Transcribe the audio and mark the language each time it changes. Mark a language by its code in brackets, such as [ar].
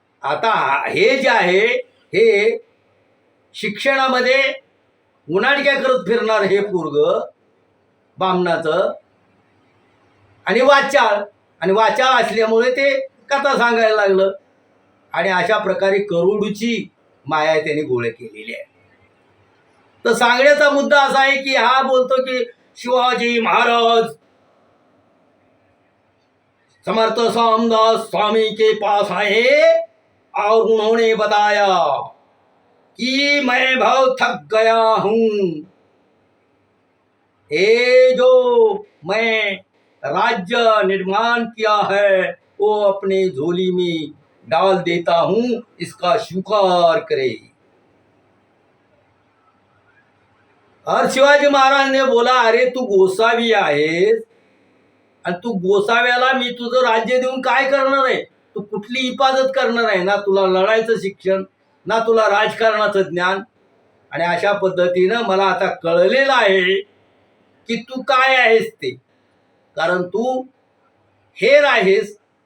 [mr] आता हे जे आहे हे शिक्षणामध्ये उन्हाळक्या करत फिरणार हे पोरग बामणाचं, आणि वाचाळ असल्यामुळे ते कथा सांगायला लागलं. आणि अशा प्रकारे करोडूची माया त्याने गोळे केलेली आहे. तर सांगण्याचा मुद्दा असा आहे की हा बोलतो की [hi] शिवाजी महाराज समर्थ रामदास स्वामी के पास आए और उन्होंने बताया कि मैं बहुत थक गया हूं, ये जो मैं राज्य निर्माण किया है वो अपने झोली में डाल देता हूं, इसका स्वीकार करे. और शिवाजी महाराज ने बोला [mr] अरे तू गोसावी आहेस आणि तू गोसाव्याला मी तुझं राज्य देऊन काय करणार आहे? तू कुठली हिफाजत करणार आहे? ना तुला लढायचं शिक्षण, ना तुला राजकारणाचं ज्ञान. आणि अशा पद्धतीनं मला आता कळलेलं आहे की तू काय आहेस ते, कारण तू हेर आहेस.